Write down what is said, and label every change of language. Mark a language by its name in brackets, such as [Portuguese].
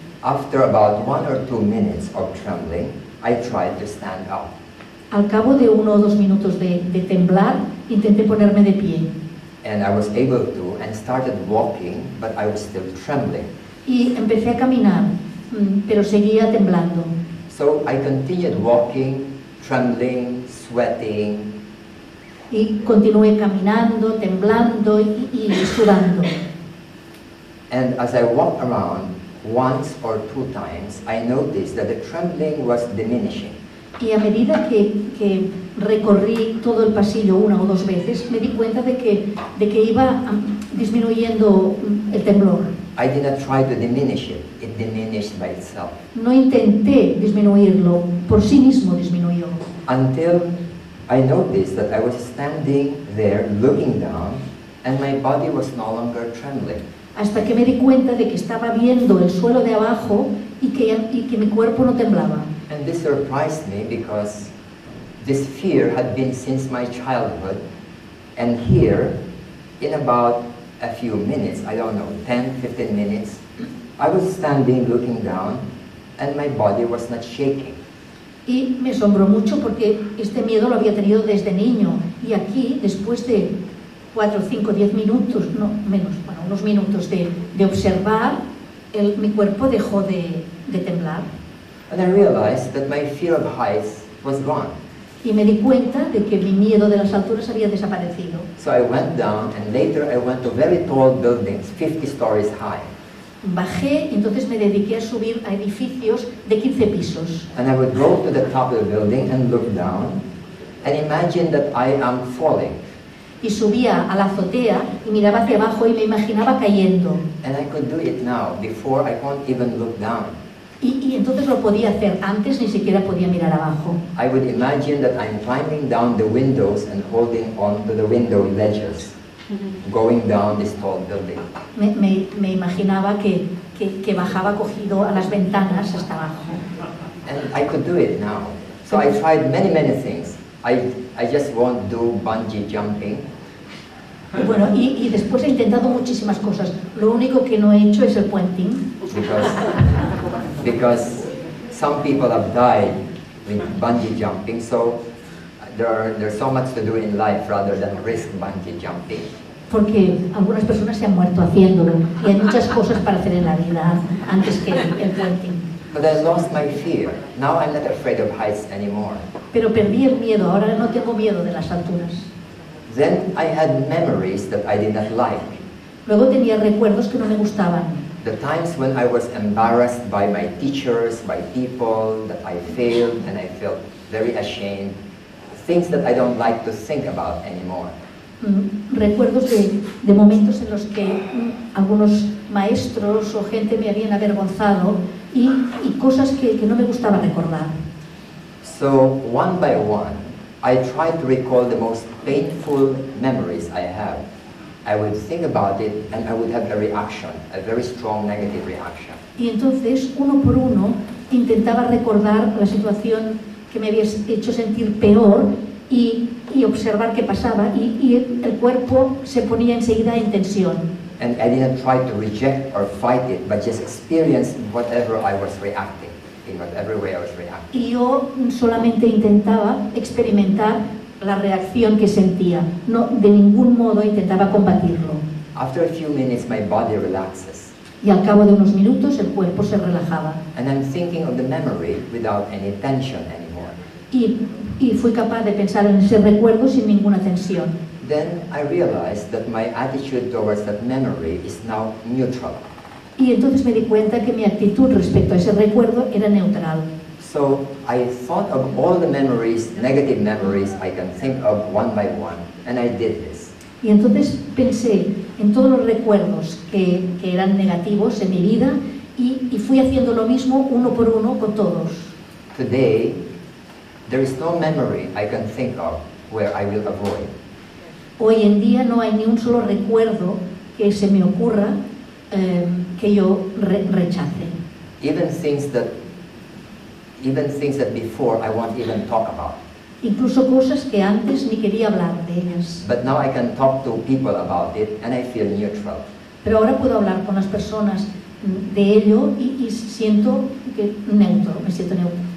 [English] After about 1 or 2 minutes of trembling, I tried to stand up. [Spanish] Al cabo de 1 o 2 minutos de temblar, intenté ponerme de pie. [English] And I was able to and started walking, but I was still trembling. [Spanish] Y empecé a caminar, pero seguía temblando. [English] So I continued walking, trembling, sweating. [Spanish] Y continué caminando, temblando y sudando. [English] And as I walked around once or 2 times, I noticed that the trembling was diminishing. [Spanish] Y a medida que recorrí todo el pasillo 1 o 2 veces, me di cuenta de que iba disminuyendo el temblor. [English] I did not try to diminish it. It diminished by itself. [Spanish] No intenté disminuirlo, por sí mismo disminuyó. [English] Until I noticed that I was standing there looking down and my body was no longer trembling. [Spanish] Hasta que me di cuenta de que estaba viendo el suelo de abajo y que mi cuerpo no temblaba. [English] And this surprised me because this fear had been since my childhood, and here, in about a few minutes, I don't know, 10, 15 minutes, I was standing looking down and my body was not shaking. [Spanish] Y me asombró mucho porque este miedo lo había tenido desde niño y aquí, después de 4, 5, 10 minutos, no menos, bueno, unos minutos de observar, mi cuerpo dejó de temblar. [English] And I realized that my fear of heights was gone. [Spanish] Y me di cuenta de que mi miedo de las alturas había desaparecido. [English] So I went down and later I went to very tall buildings, 50 stories high. [Spanish] Bajé y entonces me dediqué a subir a edificios de 15 pisos. [English] And I would go to the top of the building and look down and imagine that I am falling. [Spanish] Y subía a la azotea y miraba hacia abajo y me imaginaba cayendo. [English] And I could do it now. Before, I can't even look down. [Spanish] Y entonces lo podía hacer. Antes ni siquiera podía mirar abajo. [English] I would imagine that I'm climbing down the windows and holding on to the window ledges, going down this tall building. [Spanish] Me imaginaba que bajaba cogido a las ventanas hasta abajo. [English] And I could do it now. So I tried many things. I just won't do bungee jumping. [Spanish] Y bueno, y después he intentado muchísimas cosas. Lo único que no he hecho es el puenting. [English] Because some people have died with bungee jumping, so there's so much to do in life rather than risk bungee jumping. [Spanish] Porque algunas personas se han muerto haciéndolo y hay muchas cosas para hacer en la vida antes que el puenting. [English] But I lost my fear. Now I'm not afraid of heights anymore. [Spanish] Pero perdí el miedo, ahora no tengo miedo de las alturas. [English] Then I had memories that I did not like. [Spanish] Luego tenía recuerdos que no me gustaban. [English] The times when I was embarrassed by my teachers, by people, that I failed and I felt very ashamed. Things that I don't like to think about anymore. [Spanish] Recuerdos de momentos en los que algunos maestros o gente me habían avergonzado y cosas que no me gustaba recordar. [English] So one by one, I tried to recall the most painful memories I have. I would think about it and I would have a reaction, a very strong negative reaction. [Spanish] Y entonces, uno por uno, intentaba recordar la situación que me había hecho sentir peor y observar qué pasaba y el cuerpo se ponía enseguida en tensión. [English] And I didn't try to reject or fight it, but just experience whatever I was reacting, in whatever way I was reacting. [Spanish] Y yo solamente intentaba experimentar la reacción que sentía. No, de ningún modo intentaba combatirlo. [English] After a few minutes, my body relaxes. [Spanish] Y al cabo de unos minutos el cuerpo se relajaba. [English] And I'm thinking of the memory without any tension anymore. [Spanish] Y fui capaz de pensar en ese recuerdo sin ninguna tensión. [English] Then I realized that my attitude towards that memory is now neutral. [Spanish] Y entonces me di cuenta que mi actitud respecto a ese recuerdo era neutral. [English] So I thought of all the memories, negative memories I can think of one by one, and I did this. [Spanish] Y entonces pensé en todos los recuerdos que eran negativos en mi vida y fui haciendo lo mismo uno por uno con todos. [English] Today, there is no memory I can think of where I will avoid. [Spanish] Hoy en día no hay ni un solo recuerdo que se me ocurra que yo rechace. [English] Even things that before I won't even talk about. [Spanish] Incluso cosas que antes ni quería hablar de ellas. [English] But now I can talk to people about it and I feel neutral. [Spanish] Pero ahora puedo hablar con las personas de ello y siento que neutro, me siento neutro.